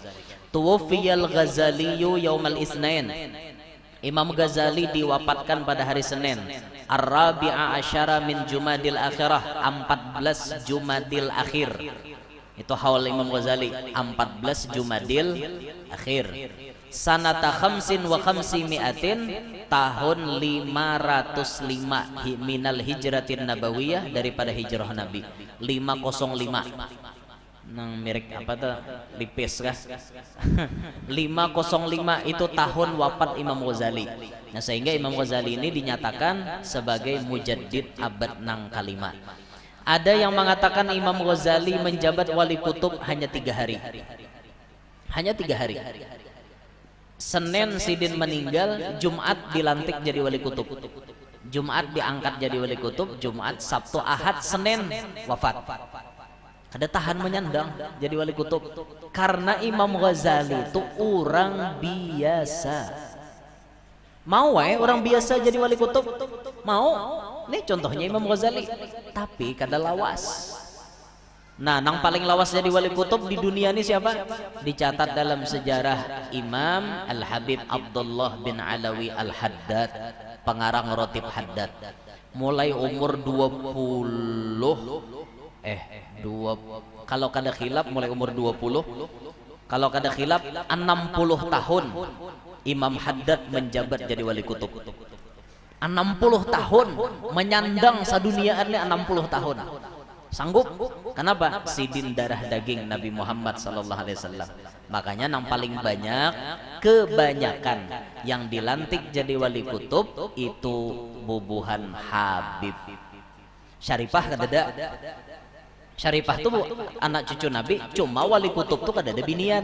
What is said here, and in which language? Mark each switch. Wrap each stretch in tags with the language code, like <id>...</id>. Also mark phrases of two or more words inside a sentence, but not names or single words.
<ar>توفي الغزالي يوم الاثنين,</ar> <id>Imam Ghazali diwafatkan pada hari Senin,</id> <ar>الرابع عشر من جمادى الآخرة,</ar> <id>14 Jumadil Akhir. Itu haul Imam Ghazali 14 Jumadil akhir.</id> <ar>سنة خمسين وخمس مائة,</ar> <id>tahun 505</id> <ar>من الهجرة النبوية,</ar> <id>daripada hijrah Nabi.</id> <bjn>505. Nang merek apa tuh? Lipis kah?</bjn> <id>505 itu tahun wafat Imam Ghazali.</id> <bjn>Nah, sehingga Imam Ghazali ini dinyatakan sebagai mujaddid abad nang kalima.</bjn> <id>Ada yang mengatakan Imam Ghazali menjabat wali kutub hanya 3 hari. Hanya 3 hari.</id> <bjn>Senin Sidin meninggal, Jumat dilantik jadi wali kutub.</bjn> <id>Jumat diangkat jadi wali kutub, Jumat, Sabtu, Ahad, Senin wafat.</id> <bjn>Kada tahan menyandang jadi wali kutub.</bjn> <id>Karena Imam Ghazali itu orang biasa. Mau orang biasa jadi wali kutub?</id> <bjn>Mau? Ini contohnya Imam Ghazali. Tapi kada lawas. Nah, nang paling lawas jadi wali kutub di dunia ini siapa?</bjn> <id>Dicatat dalam sejarah Imam Al-Habib Abdullah bin Alawi Al-Haddad, pengarang Rotib Haddad.</id> <bjn>Mulai umur 20, kalau kada khilaf mulai umur 20, kalau kada khilaf 60 tahun Imam Haddad menjabat jadi wali kutub. 60 tahun menyandang saduniaannya, 60 tahun. Sanggup? Kenapa? Sidin darah daging Nabi Muhammad</bjn> <ar>صلى الله عليه وسلم.</ar> <bjn>Makanya yang paling banyak, kebanyakan yang dilantik jadi wali kutub itu bubuhan Habib. Syarifah kadada. Syarifah itu anak cucu Nabi, cuma wali kutub tuh kadada binian.</bjn>